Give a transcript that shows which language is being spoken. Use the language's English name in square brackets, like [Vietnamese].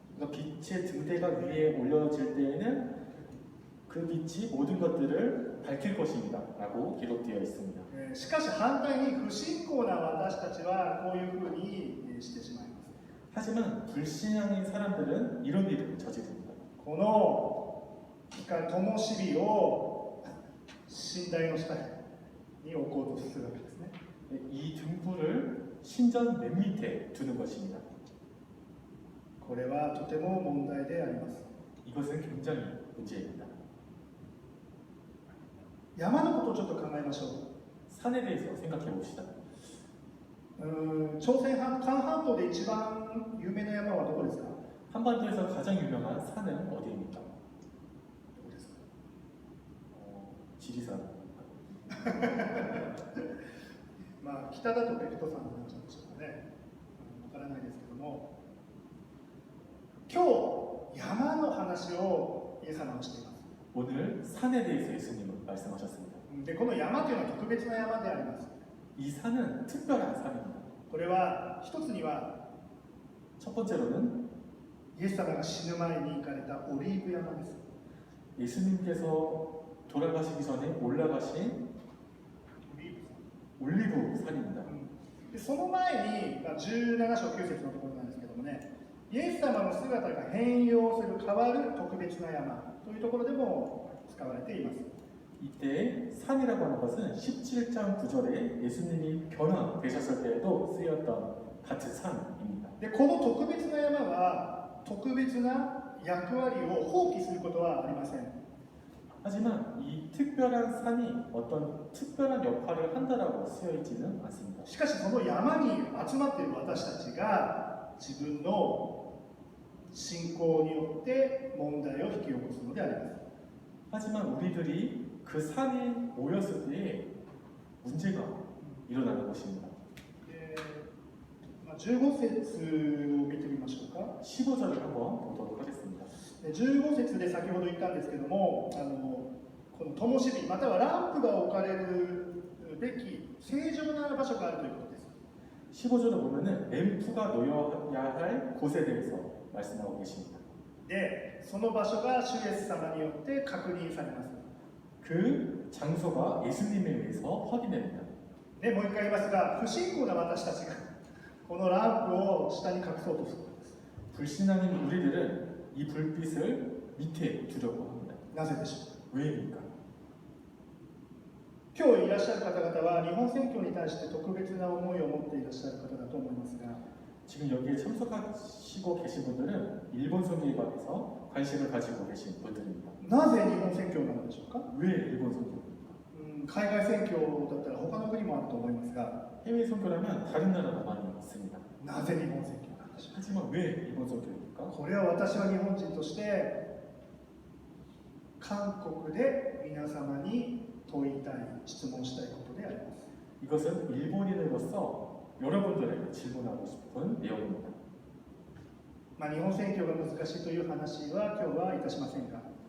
[Korean] 빛의 등대가 위에 올려질 때에는 그 빛이 모든 것들을 밝힐 것입니다 라고 기록되어 있습니다. [Japanese] しかし反対に不信仰な私たちはこういうふうにしてしまいます。 [Korean] 하지만 불신앙인 사람들은 이런 일을 저지릅니다. [Japanese] この灯火を神台の下に置こうとするわけですね。 [Korean] 이 등불을 신전 맨 밑에 두는 것입니다. [Japanese] これはとても問題であります。 [Korean] 이것은 굉장히 문제입니다. [Japanese] 山のことをちょっと考えましょう。 [Korean] 산에 대해서 생각해 봅시다. [Japanese] 朝鮮半島で一番有名な山はどこですか？ [Korean] 한반도에서 가장 유명한 산은 어디입니까? [Japanese] どこですか？ [Korean] 지리산. [Japanese] まあ北だと北斗山になっちゃうんでしょうかね。わからないですけども、今日山の話をイエス様はしています。 [Korean] 오늘 산에 대해서 예수님은 말씀하셨습니다. [Japanese] でこの山というのは特別な山であります。 [Korean] 이 산은 특별한 산입니다. [Japanese] これは一つには [Korean] 첫 번째로는 [Japanese] イエス様が死ぬ前に行かれたオリーブ山です。 [Korean] 예수님께서 돌아가시기 전에 올라가신 올리브 산입니다. [Japanese] でその前に、17章9節のところなんですけどもね、イエス様の姿が変容する変わる特別な山というところでも使われています。 [Korean] 이때 산이라고 하는 것은 17장 9절에 예수님이 변화되셨을 때에도 쓰였던 같은 산입니다. [Japanese] でこの特別な山は特別な役割を放棄することはありません。 [Korean] 하지만 이 특별한 산이 어떤 특별한 역할을 한다라고 쓰여 있지는 않습니다. [Japanese] しかしその山に集まっている私たちが自分の信仰によって問題を引き起こすのであります。 [Korean] 하지만 우리들이 그 산에 모였을 때에 문제가 일어나는 것입니다. [Japanese] 15節を見てみましょうか。 [Korean] 15절을 한번 보도록 하겠습니다. [Japanese] 15節で先ほど言ったんですけども、この灯火またはランプが置かれるべき正常な場所があるということです。 [Korean] 15절을 보면은 램프가 놓여야 할 곳에 대해서 말씀하고 계십니다. [Japanese] で、その場所が主イエス様によって確認されます。 [Korean] 그 장소가 예수님에 의해서 확인됩니다. [Japanese] で、もう一回言いますが、不信仰な私たちがこのランプを下に隠そうとするんです。 [Korean] 불신앙인 우리들은 이 불빛을 밑에 두려고 합니다. [Japanese] なぜでしょうか。 [Korean] 왜입니까? [Japanese] 今日いらっしゃる方々は日本選挙に対して特別な思いを持っていらっしゃる方だと思いますが、 [Korean] 지금 여기에 참석하시고 계신 분들은 일본 선교에 관해서 관심을 가지고 계신 분들입니다. [Japanese] なぜ日本選挙なのでしょうか。 [Korean] 왜 일본 선교입니까? [Japanese] 海外選挙だったら他の国もあると思いますが、 [Korean] 해외 선교라면 다른 나라가 많이 있습니다. [Japanese] なぜ日本選挙なんでしょうか。 [Korean] 하지만 왜 일본 선교입니까? [Japanese] これは私は日本人として韓国で皆様に問いたい、質問したいことであります。 [Korean] 이것은 일본인으로서 여러분들에게 질문하고 싶은 내용입니다. [Japanese] 日本選挙が難しいという話は今日はいたしませんが、